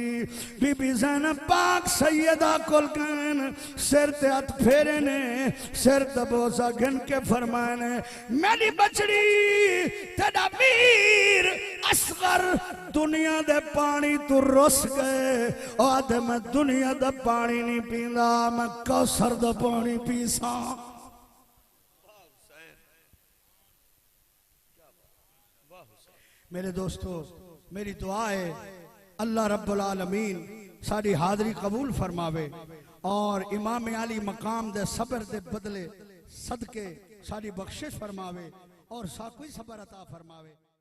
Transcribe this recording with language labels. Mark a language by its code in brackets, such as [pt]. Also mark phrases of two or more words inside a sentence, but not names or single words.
[skr] بی بی زینب پاک سیدہ کول کہن سر تے ہتھ پھیرے نے سر دبوسہ گھن کے فرمانے میری بچڑی تیرا ویر اصغر دنیا دے پانی توں رس گئے آدے میں دنیا دا پانی نہیں پیندا میں کوثر دا پانی پیساں. میرے دوستو میری دعا ہے [ar] الله رب العالمين [skr] ساڈی حاضری قبول فرماوے اور امام عالی مقام دے صبر دے بدلے صدقے ساڈی بخشش فرماوے اور سا کوئی صبر عطا فرماوے.